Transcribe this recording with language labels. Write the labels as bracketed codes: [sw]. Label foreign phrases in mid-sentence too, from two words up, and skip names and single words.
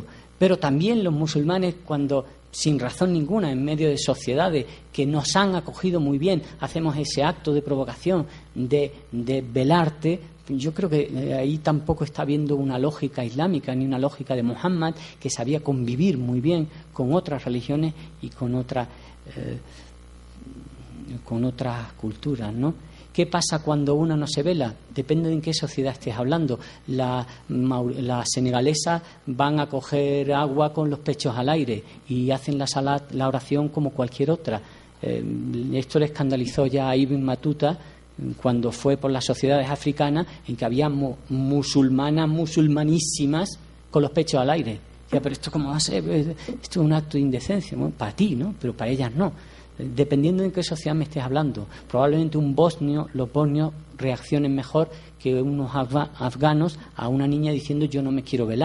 [es] Pero también los musulmanes, cuando sin razón ninguna, en medio de sociedades que nos han acogido muy bien, hacemos ese acto de provocación de velarte, yo creo que ahí tampoco está habiendo una lógica islámica ni una lógica de Muhammad, que sabía convivir muy bien con otras religiones y con otras culturas, ¿no? ¿Qué pasa cuando una no se vela? Depende de en qué sociedad estés hablando. Las senegalesas van a coger agua con los pechos al aire y hacen la oración como cualquier otra. Esto le escandalizó ya a Ibn Battuta cuando fue por las sociedades africanas en que había musulmanísimas con los pechos al aire. Ya, pero esto cómo va a ser, esto es un acto de indecencia. Bueno, para ti, ¿no? Pero para ellas no. Dependiendo de en qué sociedad me estés hablando. Probablemente los bosnios reaccionen mejor que unos afganos a una niña diciendo yo no me quiero velar.